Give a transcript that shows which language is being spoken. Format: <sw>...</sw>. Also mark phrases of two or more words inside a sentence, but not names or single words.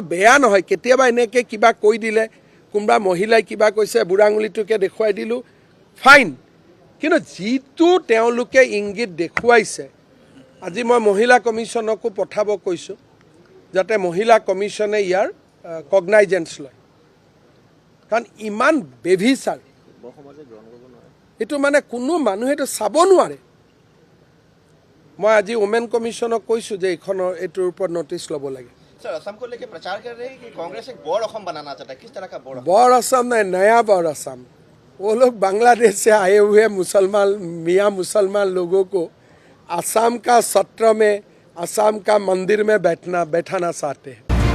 <as>বেয়া নহয় কেতিয়াবা এনেকৈ কিবা কৈ দিলে কোনোবা মহিলাই কিবা কৈছে বুঢ়া আঙুলিটোকে দেখুৱাই দিলোঁ ফাইন কিন্তু যিটো তেওঁলোকে ইংগিত দেখুৱাইছে আজি মই মহিলা কমিশ্যনকো পঠাব কৈছোঁ যাতে মহিলা কমিশ্যনে ইয়াৰ কগনাইজেঞ্চ লয় কাৰণ ইমান বেভিচাৰ এইটো মানে কোনো মানুহেতো চাব নোৱাৰে মই আজি ওমেন কমিশ্যনক কৈছোঁ যে এইটোৰ ওপৰত নটিচ ল'ব লাগে</as> <hi>सर असम को लेकर प्रचार कर रहे हैं कि कांग्रेस एक बोर्ड असम बनाना चाहता है, किस तरह का बोर्ड? बौर असम नहीं, नया बौर असम। वो लोग बांग्लादेश से आए हुए मुसलमान मियाँ मुसलमान लोगों को असम का सत्र में, असम का मंदिर में बैठाना चाहते हैं।</hi>